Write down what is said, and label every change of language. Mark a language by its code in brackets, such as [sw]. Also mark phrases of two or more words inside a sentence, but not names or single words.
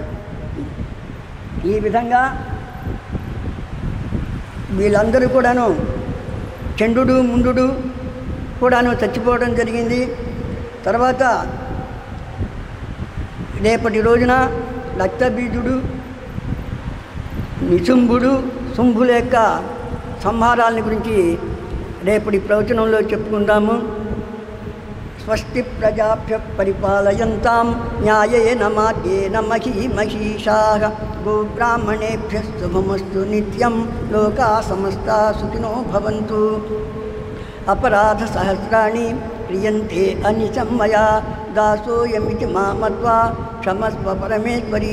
[te] ఈ విధంగా వీళ్ళందరూ కూడాను చండు ముండు కూడాను చచ్చిపోవడం జరిగింది. తర్వాత రేపటి రోజున రక్తబీజుడు నిశుంభుడు శుంభుల యొక్క సంహారాలని గురించి రేపటి ప్రవచనంలో చెప్పుకుందాము. [sa] స్వస్తి ప్రజాభ్య పరిపాలయంతాం న్యాయేన మార్గేణ మహీమహీషాః గోబ్రాహ్మణేభ్యః శుభమస్తు నిత్యం లోకా సమస్తా సుఖినో భవంతు. అపరాధ సహస్రాణి క్రియంతే అనిశం మయా దాసోయమితి మామత్వా క్షమస్వ పరమేశ్వరీ.